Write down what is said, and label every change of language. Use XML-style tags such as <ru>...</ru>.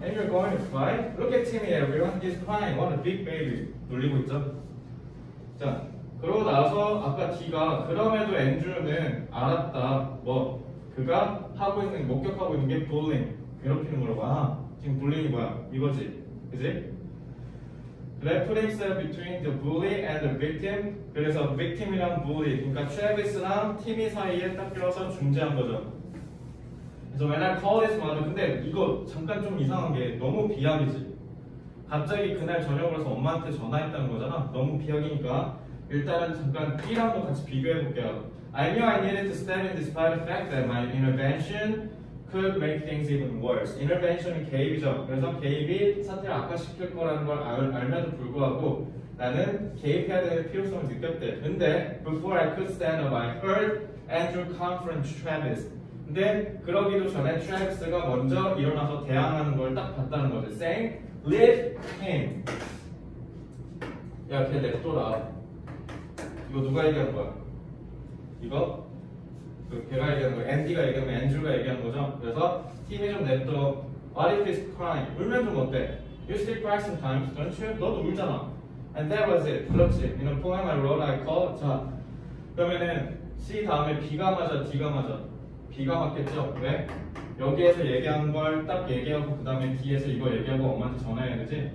<en>And you're going to cry? Look at Timmy, everyone. He's crying. What a big baby.</en> <ko>놀리고 있죠? 자, 그러고 나서 아까 D가 그럼에도 앤드류는 알았다. 그가 하고 있는 목격하고 있는 게 bullying. 괴롭히는 거라고. 지금 bullying이 뭐야? 이거지. 그지? 그래,</ko> <en>put himself between the bully and the victim.</en> <ko>그래서 victim이랑 bully, 그러니까 트래비스랑 티미 사이에 딱 껴서 중재한 거죠. 그래서</ko> <en>when I called his mother,</en> <ko>근데 이거 잠깐 좀 이상한 게 너무 비약이지. 갑자기 그날 저녁을 해서 엄마한테 전화했다는 거잖아. 너무 비약이니까 일단은 잠깐 B랑도 같이 비교해 볼게요.</ko> <en>I knew I needed to step in despite the fact that my intervention could make things even worse.</en> <ko>intervention은 개입이죠. 그래서 개입이 사태를 악화시킬 거라는 걸 알면도 불구하고 나는 개입해야 되는 필요성을 느꼈대.</ko> <en>근데 before I could stand up, I heard Andrew confront Travis.</en> <ko>근데 그러기도 전에 트래비스가 먼저 일어나서 대항하는 걸 딱 봤다는 거지.</ko> <en>saying, leave him.</en> <ko>야, 걔 냅둬라. 이거 누가 얘기하는 거야? 이거? 걔가 얘기하는 거야. 앤디가 얘기하는 거야. 앤드류가 얘기하는 거죠. 그래서 팀이 좀 냅둬.</ko> <en>What if he's crying?</en> <ko>울면 좀 어때?</ko> <en>You still cry sometimes, don't you?</en> <ko>너도 울잖아.</ko> <en>And that was it.</en> <ko>그렇지.</ko> <en>In a poem I wrote, I called.</en> <ko>자, 그러면은 C 다음에 B가 맞아, D가 맞아. B가 맞겠죠? 왜? 여기에서 얘기한 걸 딱 얘기하고 그 다음에 D에서 이거 얘기하고 엄마한테 전화해야 되지?</ko>